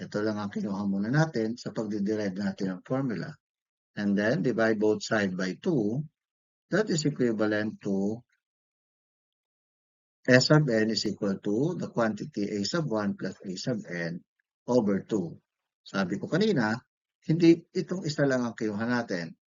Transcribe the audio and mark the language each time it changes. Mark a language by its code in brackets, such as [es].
[tl] Ito lang ang kinuha muna natin sa pagde-derive natin ng formula. [en] And then, divide both side by 2. That is equivalent to S sub n is equal to the quantity A sub 1 plus A sub n over 2. [tl] Sabi ko kanina, hindi itong isa lang ang kinuha natin.